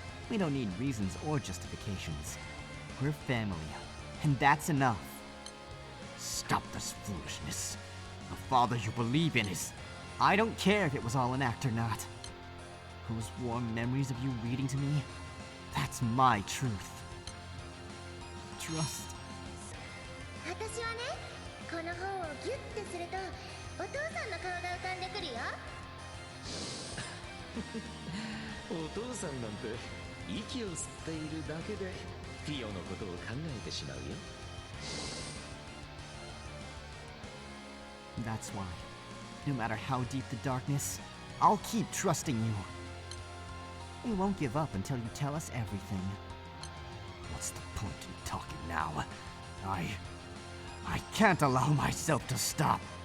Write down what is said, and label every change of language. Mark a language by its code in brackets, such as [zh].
[en] We don't need reasons or justifications. We're family, and that's enough. Stop this foolishness. The father you believe in is... I don't care if it was all an act or not. Those warm memories of you reading to me, that's my truth. Trust. [ja] 私はね、この本をギュッてするとお父さんの顔が浮かんでくるよ。お父さんなんて息を吸っているだけでフィオのことを考えてしまうよ。 [en] That's why, no matter how deep the darkness, I'll keep trusting you. We won't give up until you tell us everything. What's the point in talking now? I can't allow myself to stop.